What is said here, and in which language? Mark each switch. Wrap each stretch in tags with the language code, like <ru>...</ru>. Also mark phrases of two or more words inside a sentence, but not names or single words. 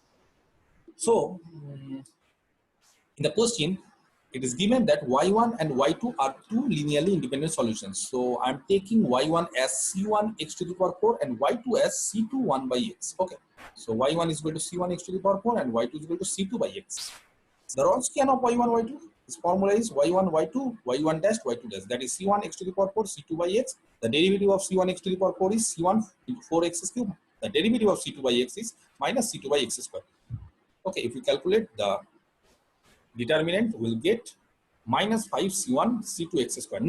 <en>So in the question, it is given that y1 and y2 are two linearly independent solutions. So I'm taking y1 as c1 x to the power 4 and y2 as c2 1 by x. Okay. So y1 is equal to c1 x to the power 4 and y2 is equal to c2 by x. The Wronskian of y1, y2, this formula is y1, y2, y1 dash, y2 dash. That is c1 x to the power 4, c2 by x. The derivative of c1 x to the power 4 is c1 into 4x cubed. The derivative of c2 by x is minus c2 by x square. Okay, if we calculate the determinant, we'll get minus 5c1 c2 x square.</en>